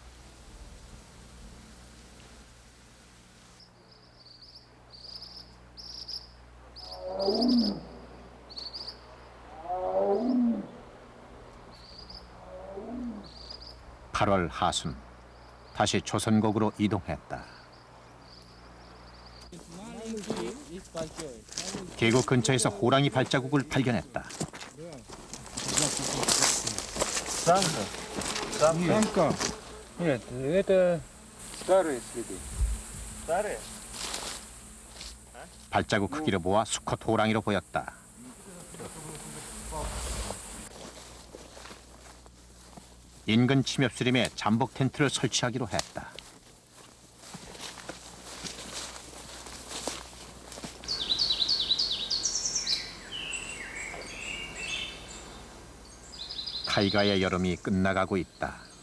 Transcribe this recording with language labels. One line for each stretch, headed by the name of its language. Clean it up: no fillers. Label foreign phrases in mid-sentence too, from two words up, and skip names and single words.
Korean: (8월) 하순 다시 조선곡으로 이동했다. 계곡 근처에서 호랑이 발자국을 발견했다.
Russian: Самка. Нет, это старые следы.
Korean: 발자국 크기를 보아 수컷 호랑이로 보였다. 인근 침엽수림에 잠복 텐트를 설치하기로 했다. 타이가의 여름이 끝나가고 있다.